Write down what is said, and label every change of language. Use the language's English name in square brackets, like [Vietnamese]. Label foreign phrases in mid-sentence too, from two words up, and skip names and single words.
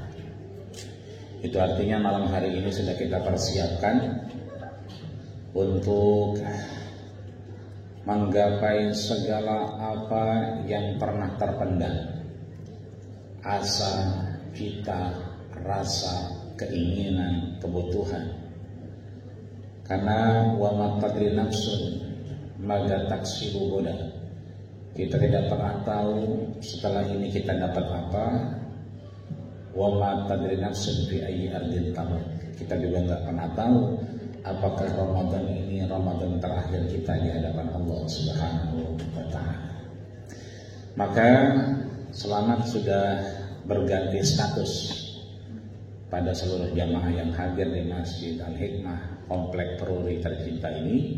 [Indonesian] Itu artinya malam hari ini sudah kita persiapkan untuk menggapai segala apa yang pernah terpendam, asa, cita, rasa, keinginan, kebutuhan. Karena [Arabic] وما تدري نفس ماذا تكسب غدا, [Indonesian] kita tidak pernah tahu setelah ini kita dapat apa. [Arabic] وما تدري نفس بأي أرض تموت, [Indonesian] kita juga nggak pernah tahu apakah Ramadan ini Ramadan terakhir kita di hadapan Allah [Arabic] سبحانه وتعالى. [Indonesian] Maka selamat sudah berganti status pada seluruh jamaah yang hadir di Masjid Al-Hikmah Komplek Peruri tercinta ini.